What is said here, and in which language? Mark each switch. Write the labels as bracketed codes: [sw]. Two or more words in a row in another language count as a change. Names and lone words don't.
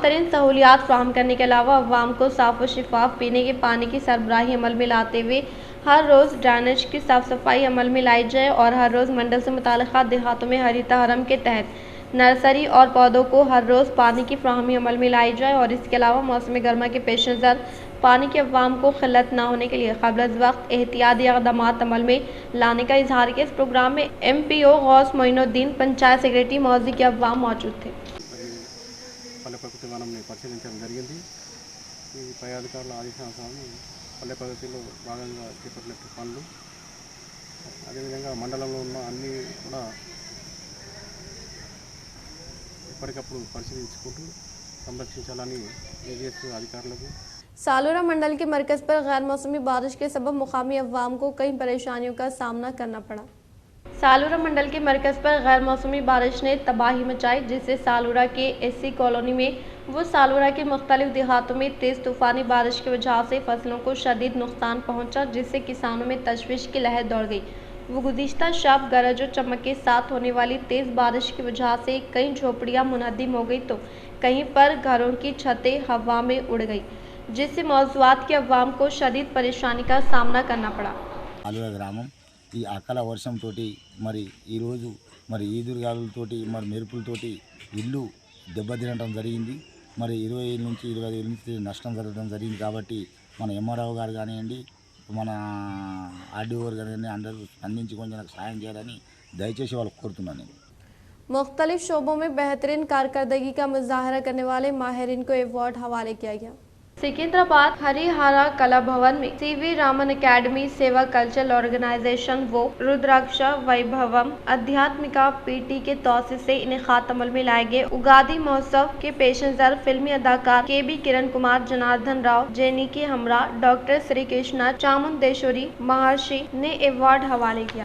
[ur] ترین سہولیات فراہم کرنے کے علاوہ عوام کو صاف و شفاف پینے کے پانی کی سربراہی عمل میں لاتے ہوئے ہر روز ڈرینیج کی صاف صفائی عمل میں لائی جائے اور ہر روز منڈل سے متعلقہ دیہاتوں میں ہریتا ہرم کے تحت نرسری اور پودوں کو ہر روز پانی کی فراہمی عمل میں لائی جائے اور اس کے علاوہ موسم گرما کے پیش نظر پانی کے عوام کو قلت نہ ہونے کے لیے قبل وقت احتیاطی اقدامات عمل میں لانے کا اظہار کیا. اس پروگرام میں MPO غوث معین الدین، پنچایت سیکریٹری موجی کے عوام موجود تھے. [te] పల్లె ప్రగతి వనంని పరిశీలించడం జరిగింది. ఈ పై అధికారుల ఆదేశానుసారం పల్లె ప్రగతిలో భాగంగా చేపట్టినట్టు పనులు అదేవిధంగా మండలంలో ఉన్న అన్ని కూడా ఎప్పటికప్పుడు పరిశీలించుకుంటూ సంరక్షించాలని తెలియజేస్తూ అధికారులకు [ur] سالورہ منڈل کے مرکز پر غیر موسمی بارش کے سبب مقامی عوام کو کئی پریشانیوں کا سامنا کرنا پڑا. سالورہ منڈل کے مرکز پر غیر موسمی بارش نے تباہی مچائی، جس سے سالورہ کے SC کالونی میں و سالورہ کے مختلف دیہاتوں میں تیز طوفانی بارش کی وجہ سے فصلوں کو شدید نقصان پہنچا، جس سے کسانوں میں تشویش کی لہر دوڑ گئی. وہ گزشتہ شب گرج اور چمک کے ساتھ ہونے والی تیز بارش کی وجہ سے کئی جھونپڑیاں منہدم ہو گئی تو کہیں پر گھروں کی چھتیں ہوا میں اڑ گئی، جس سے موضوعات کے عوام کو شدید پریشانی کا سامنا کرنا پڑا. [te] ఆలూర గ్రామం ఈ అకాల వర్షంతో మరి ఈరోజు మరి ఈదురుగాలులతోటి మరి మెరుపులతోటి ఇల్లు దెబ్బతినడం జరిగింది. మరి 20 నుంచి 25 నుంచి నష్టం జరగడం జరిగింది. కాబట్టి మన ఎంఆర్ఓ గారు కానివ్వండి, మన ఆర్డీఓ గారు కానివ్వండి, అందరూ స్పందించి కొంచెం నాకు సాయం చేయాలని దయచేసి వాళ్ళకి కోరుతున్నాను నేను. [ur] مختلف شعبوں میں بہترین کارکردگی کا مظاہرہ کرنے والے ماہرین کو ایوارڈ حوالے کیا گیا. سکندرآباد ہریہرا کلا بھون میں CV رامن اکیڈمی، سیوا کلچرل آرگنائزیشن و رودراکشا ویبھوم آدھیاتمکا PT کے توصیف سے انعقاد عمل میں لائے گئے اگادی مہوتسو کے پیش نظر فلمی اداکار KB کرن کمار، جناردن راؤ، جینکی ہمرا، ڈاکٹر شری کرشنا چامنڈیشوری مہارشی نے ایوارڈ حوالے کیا.